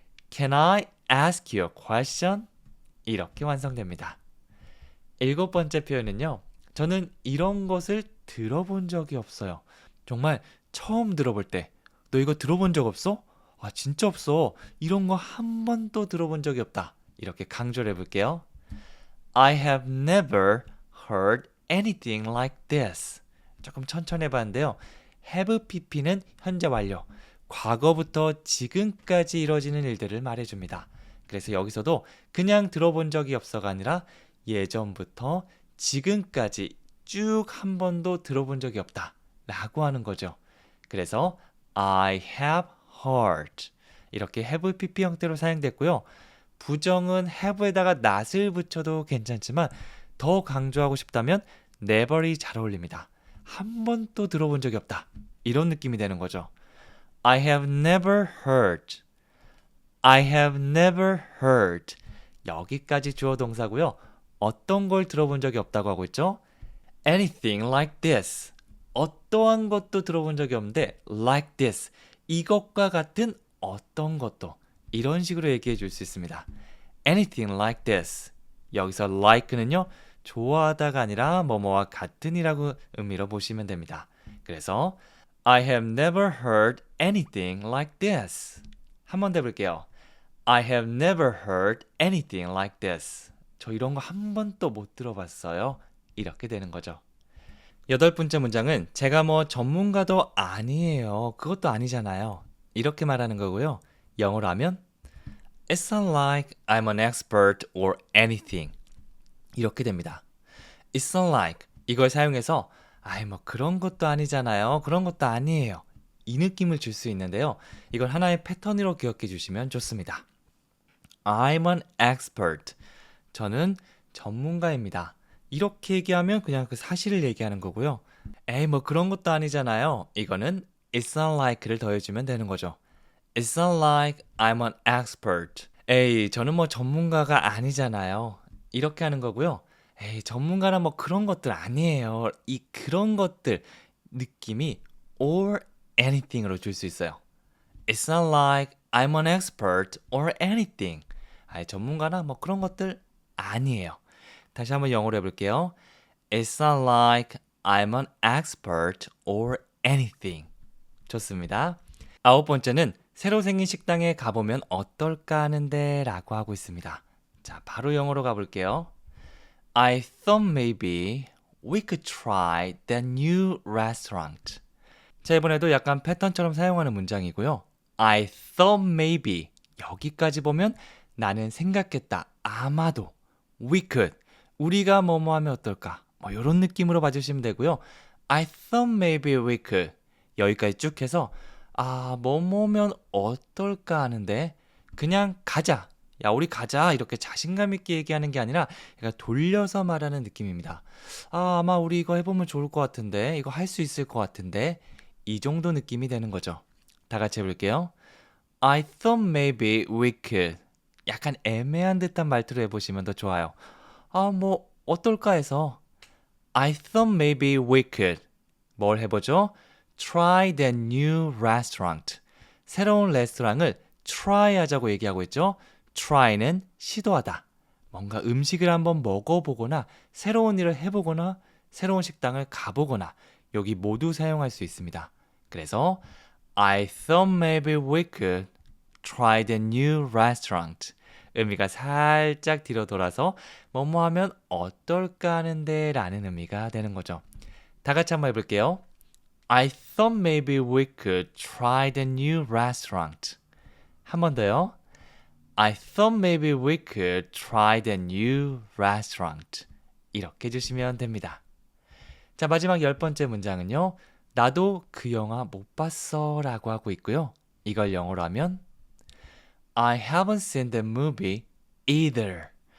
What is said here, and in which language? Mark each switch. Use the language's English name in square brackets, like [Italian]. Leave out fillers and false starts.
[English] Can I ask you a question? [Korean] 이렇게 완성됩니다. 7번째 표현은요. 저는 이런 것을 들어본 적이 없어요. 정말 처음 들어볼 때 너 이거 들어본 적 없어? 진짜 없어. 이런 거 한 번도 들어본 적이 없다. 이렇게 강조를 해볼게요. [English] I have never heard anything like this. [Korean] 조금 천천히 해봤는데요. have pp는 현재 완료. 과거부터 지금까지 이뤄지는 일들을 말해줍니다. 그래서 여기서도 그냥 들어본 적이 없어가 아니라 예전부터 지금까지 쭉 한 번도 들어본 적이 없다 라고 하는 거죠. 그래서 [English] I have heard [Korean] 이렇게 have pp 형태로 사용됐고요. 부정은 have에다가 not을 붙여도 괜찮지만 더 강조하고 싶다면 never이 잘 어울립니다. 한 번도 들어본 적이 없다 이런 느낌이 되는 거죠. [English] I have never heard. I have never heard. [Korean] 여기까지 주어 동사고요. 어떤 걸 들어본 적이 없다고 하고 있죠? [English] Anything like this. [Korean] 어떠한 것도 들어본 적이 없는데 [English] like this. [Korean] 이것과 같은 어떤 것도 이런 식으로 얘기해 줄 수 있습니다. [English] Anything like this. [Korean] 여기서 like는요. 좋아하다가 아니라 뭐뭐와 같은이라고 의미로 보시면 됩니다. 그래서 [English] I have never heard anything like this. [Korean] 한 번 더 해볼게요. [English] I have never heard anything like this. [Korean] 저 이런 거 한 번도 못 들어봤어요. 이렇게 되는 거죠. 8번째 문장은 제가 뭐 전문가도 아니에요. 그것도 아니잖아요. 이렇게 말하는 거고요. 영어로 하면 [English] It's not like I'm an expert or anything. [Korean] 이렇게 됩니다. [English] It's not like [Korean] 이걸 사용해서 뭐 그런 것도 아니잖아요. 그런 것도 아니에요. 이 느낌을 줄 수 있는데요. 이걸 하나의 패턴으로 기억해 주시면 좋습니다. [English] I'm an expert. [Korean] 저는 전문가입니다. 이렇게 얘기하면 그냥 그 사실을 얘기하는 거고요. 뭐 그런 것도 아니잖아요. 이거는 [English] It's not like [Korean] 를 더해주면 되는 거죠. [English] It's not like I'm an expert. [Korean] 저는 뭐 전문가가 아니잖아요. 이렇게 하는 거고요. 전문가나 뭐 그런 것들 아니에요. 이 그런 것들 느낌이 [English] or anything [Korean] 으로 줄 수 있어요. [English] It's not like I'm an expert or anything. [Korean] 전문가나 뭐 그런 것들 아니에요. 다시 한번 영어로 해볼게요. [English] It's not like I'm an expert or anything. [Korean] 좋습니다. 9번째는 새로 생긴 식당에 가보면 어떨까 하는데 라고 하고 있습니다. 자, 바로 영어로 가볼게요. [English] I thought maybe we could try that new restaurant. [Korean] 자, 이번에도 약간 패턴처럼 사용하는 문장이고요. [English] I thought maybe [Korean] 여기까지 보면 나는 생각했다. 아마도 [English] we could [Korean] 우리가 뭐뭐 하면 어떨까? 이런 느낌으로 봐주시면 되고요. [English] I thought maybe we could [Korean] 여기까지 쭉 해서 뭐뭐면 어떨까 하는데 그냥 가자. 야, 우리 가자. 이렇게 자신감 있게 얘기하는 게 아니라 그러니까 돌려서 말하는 느낌입니다. 아마 우리 이거 해보면 좋을 것 같은데 이거 할 수 있을 것 같은데 이 정도 느낌이 되는 거죠. 다 같이 해볼게요. [English] I thought maybe we could. [Korean] 약간 애매한 듯한 말투로 해보시면 더 좋아요. 뭐 어떨까 해서 [English] I thought maybe we could. [Korean] 뭘 해보죠? [English] Try that new restaurant. [Korean] 새로운 레스토랑을 try 하자고 얘기하고 있죠. try는 시도하다. 뭔가 음식을 한번 먹어보거나 새로운 일을 해보거나 새로운 식당을 가보거나 여기 모두 사용할 수 있습니다. 그래서 [English] I thought maybe we could try the new restaurant. [Korean] 의미가 살짝 뒤로 돌아서 뭐뭐 하면 어떨까 하는데 라는 의미가 되는 거죠. 다 같이 한번 해볼게요. [English] I thought maybe we could try the new restaurant. [Korean] 한 번 더요. [English] I thought maybe we could try the new restaurant. [Korean] 이렇게 해주시면 됩니다. 자, 마지막 10번째 문장은요. 나도 그 영화 못 봤어 라고 하고 있고요. 이걸 영어로 하면 [English] I haven't seen the movie either.